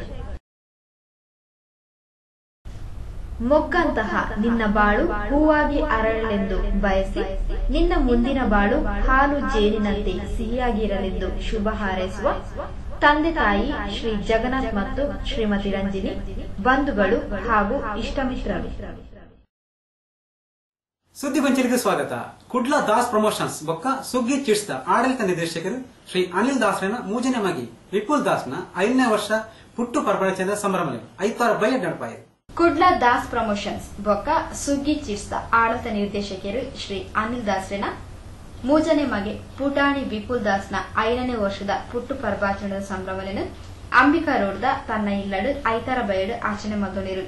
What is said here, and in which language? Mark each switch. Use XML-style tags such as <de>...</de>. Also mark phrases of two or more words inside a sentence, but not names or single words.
<kn>ಮೊಗ್ಗಂತಹ ನಿನ್ನ ಬಾಳು ಹೂವಾಗಿ ಅರಳಲೆಂದು ಬಯಸಿ ನಿನ್ನ ಮುಂದಿನ ಬಾಳು ಹಾಲು ಜೇನಿನಂತೆ ಸಿಹಿಯಾಗಿರಲೆಂದು ಶುಭ ಹಾರೈಸುವ ತಂದೆ ತಾಯಿ ಶ್ರೀ ಜಗನ್ನಾಥ್ ಮತ್ತು ಶ್ರೀಮತಿ ರಂಜಿನಿ, ಬಂಧುಗಳು ಹಾಗೂ ಇಷ್ಟಮಿತ್ರರು. ಸುದ್ದಿ ಗೊಂಚಲಿಗೆ ಸ್ವಾಗತ.</kn> <tcy>ಕುಡ್ಲಾ ದಾಸ್ ಪ್ರಮೋಷನ್ಸ್ ಬೊಕ್ಕ ಸುಗ್ಗಿ ಚಿಟ್ಸ್ ದ ಆಡಳಿತ ನಿರ್ದೇಶಕರು ಶ್ರೀ ಅನಿಲ್ ದಾಸ್ರನ ಮೂಜನೆ ಮಗಿ ವಿಪುಲ್ ದಾಸ್ನ 5ನೇ ವರ್ಷ ಪುಟ್ಟು ಪರ್ಪಣಚಂದ ಸಂಭ್ರಮ ಐತಾರ ಬಯ ನಡಪಾಯಿರು. ಕುಡ್ಲಾ ದಾಸ್ ಪ್ರಮೋಷನ್ಸ್ ಬೊಕ್ಕ ಸುಗ್ಗಿ ಚಿಟ್ಸ್ ದ ಆಡಳಿತ ನಿರ್ದೇಶಕರು ಶ್ರೀ ಅನಿಲ್ ದಾಸ್ರನ ಮೂಜನೆ ಮಗೆ ಪುಟಾಣಿ ವಿಪುಲ್ ದಾಸ್ನ 5ನೇ ವರ್ಷದ ಪುಟ್ಟು ಪರ್ಪಾಚರಣದ ಸಂಭ್ರಮವನ್ನು ಅಂಬಿಕಾ ರೋಡ್ದ ತನ್ನ ಇಲ್ಲಡು ಐತಾರ ಬಯಡು</tcy> <kn>ಆಚರಣೆ ಮಾಡಿದರು.</kn>